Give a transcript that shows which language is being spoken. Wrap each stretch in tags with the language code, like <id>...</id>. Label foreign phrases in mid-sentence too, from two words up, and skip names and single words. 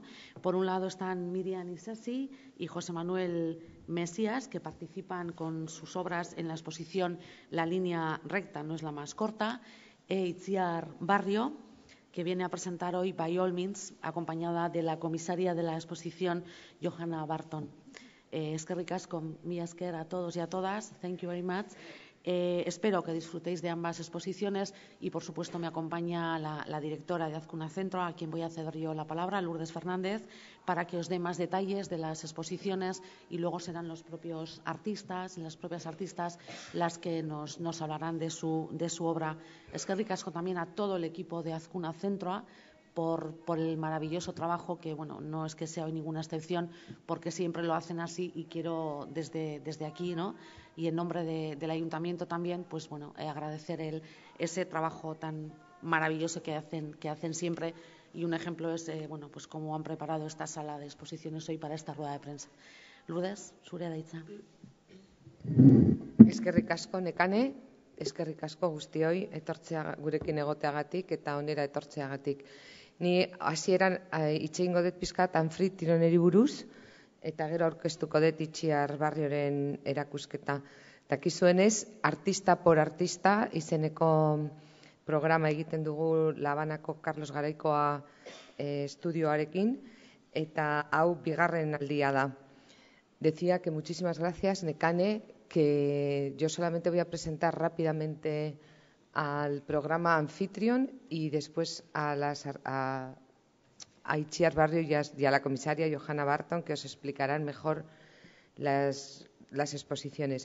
<es>Por un lado están Miriam Isasi y José Manuel Mesías, que participan con sus obras en la exposición La línea recta no es la más corta, Itziar Barrio, que viene a presentar hoy By All Means, acompañada de la comisaria de la exposición, Johanna Barton.</es> <eu>Eskerrik asko, mila esker</eu> <es>a todos y a todas.</es> <en>Thank you very much.</en> <es>Espero que disfrutéis de ambas exposiciones y, por supuesto, me acompaña la directora de Azkuna Zentroa, a quien voy a ceder yo la palabra, Lourdes Fernández, para que os dé más detalles de las exposiciones, y luego serán los propios artistas y las propias artistas las que nos hablarán de su obra.</es> <eu>Eskerrik asko</eu> <es>también a todo el equipo de Azkuna Zentroa por el maravilloso trabajo, que no es que sea hoy ninguna excepción, porque siempre lo hacen así, y quiero desde aquí, ¿no?, y en nombre del Ayuntamiento también, agradecer ese trabajo tan maravilloso que hacen siempre. Y un ejemplo es cómo han preparado esta sala de exposiciones hoy para esta rueda de prensa.</es> <eu>Lourdes, zurea da hitza. Eskerrik asko, Nekane, eskerrik asko guztioi gurekin egoteagatik eta onera etortzeagatik. Ni hasieran hitz egingo dut pizkat anfitrioneri buruz, eta gero aurkeztuko dut Itziar Barrioren erakusketa. Dakizuenez, artista por artista izeneko programa egiten dugu Labanako Carlos Garaikoa estudioarekin, eta hau bigarren aldia da.</eu> <es>Decía que muchísimas gracias, Nekane, que yo solamente voy a presentar rápidamente al programa anfitrión y después a Itziar Barrio y a la comisaria Johanna Barton, que os explicarán mejor las exposiciones.</es>